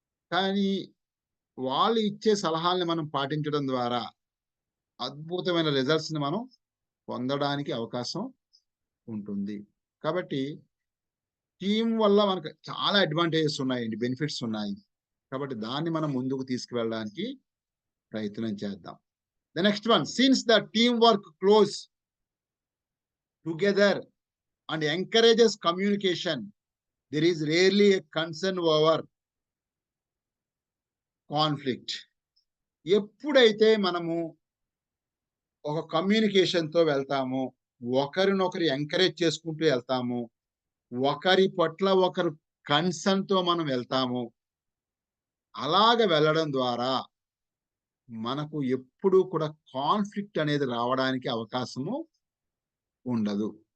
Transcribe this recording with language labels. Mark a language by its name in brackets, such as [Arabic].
[Telugu] కానీ వాళ్ళు ఇచ్చే సలహాలని మనం పాటించడం ద్వారా అద్భుతమైన రిజల్ట్స్ ని మనం పొందడానికి అవకాశం ఉంటుంది. కాబట్టి టీం వల్ల మనకు చాలా అడ్వాంటేజెస్ ఉన్నాయండి, బెనిఫిట్స్ ఉన్నాయి. కాబట్టి దాన్ని మనం ముందుకు తీసుకువెళ్ళడానికి ప్రయత్నం చేద్దాం. [English] The next one, since the teamwork close together and encourages communication, there is rarely a concern over conflict. [Telugu] ఎప్పుడైతే మనము ఒక కమ్యూనికేషన్ తో వెళ్తామో, ఒకరినొకరు ఎంకరేజ్ చేసుకుంటూ వెళ్తాము, ఒకరి పట్ల ఒకరు కన్సర్న్ తో మనం వెళ్తాము, అలాగ వెళ్ళడం ద్వారా మనకు ఎప్పుడూ కూడా కాన్ఫ్లిక్ట్ అనేది రావడానికి అవకాశము ఉండదు.